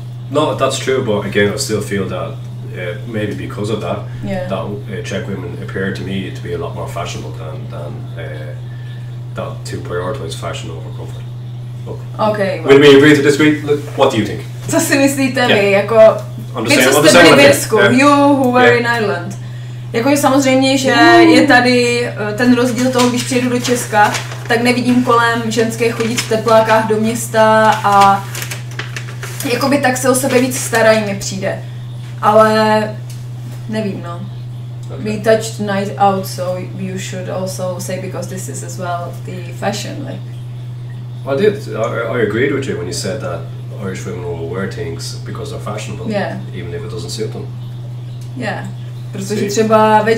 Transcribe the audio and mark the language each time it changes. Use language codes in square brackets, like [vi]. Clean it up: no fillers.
[en] No, that's true, but again, I still feel that maybe because of that, that Czech women appear to me to be a lot more fashionable than that to prioritise fashion over comfort. Okay. Will we agree to disagree? What do you think? [cs] Co si myslíte vy, jako... Vy, co jste byli v Irsku, [en] you who were in Ireland. [cs] Jakože samozřejmě, že je tady ten rozdíl toho, když přijedu do Česka, tak nevidím kolem ženské chodit v teplákách do města a jakoby tak se o sebe víc starají mi přijde. Ale nevím, no. [en] We touched the night out, so you should also say, because this is as well the fashion, like. I did. I agreed with you when you said that Irish women will wear things because they're fashionable, even if it doesn't suit them. [cs] Yeah. Protože třeba večer...